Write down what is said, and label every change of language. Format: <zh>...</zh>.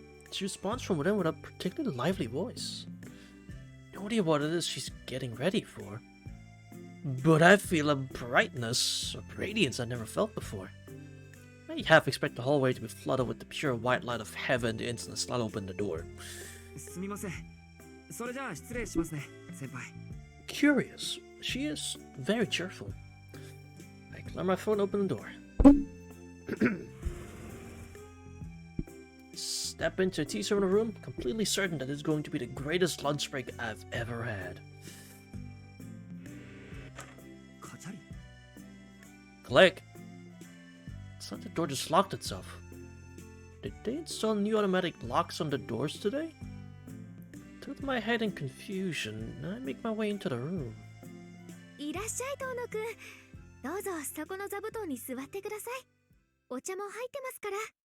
<en>She responds from within with a particularly lively voice. No idea what it is she's getting ready for. But I feel a brightness, a radiance I never felt before. I half expect the hallway to be flooded with the pure white light of heaven the instant I slide open the door.</en> <ja>すみません。それじゃあ失礼しますね、先輩。</ja> <en>Curious. She is very cheerful. I clear my phone and open the door. Step into a tea ceremony room, completely certain that it's going to be the greatest lunch break I've ever had.</en> <ja>カチャリ。</ja> <en>Click. It's like the door just locked itself. Did they install new automatic locks on the doors today? Took my head in confusion, I make my way into the room.</en> <ja>いらっしゃい、トーノくん。どうぞそこの座布団に座ってください。お茶も入ってますから。</ja>